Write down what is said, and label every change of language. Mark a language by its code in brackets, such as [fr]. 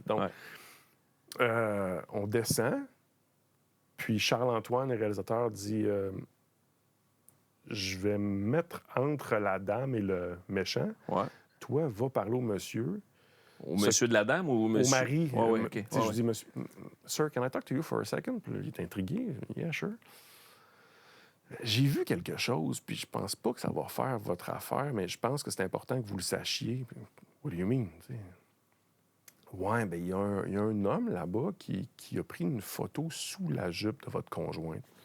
[fr] Donc, on descend. Puis Charles-Antoine, le réalisateur, dit je vais me mettre entre la dame et le méchant. Ouais. Toi, va parler au monsieur. Au monsieur de la dame ou au monsieur? Au mari. Ouais, ouais, OK. Tu sais, Ouais, je ouais. dis, monsieur, [en] Sir, can I talk to you for a second? [fr] Puis là, il est intrigué. [en] Yeah, sure. [fr] J'ai vu quelque chose, puis je pense pas que ça va faire votre affaire, mais je pense que c'est important que vous le sachiez. Puis, [en] what do you mean? [fr] Tu sais? Ouais, bien, il y a un homme là-bas qui a pris une photo sous la jupe de votre conjointe.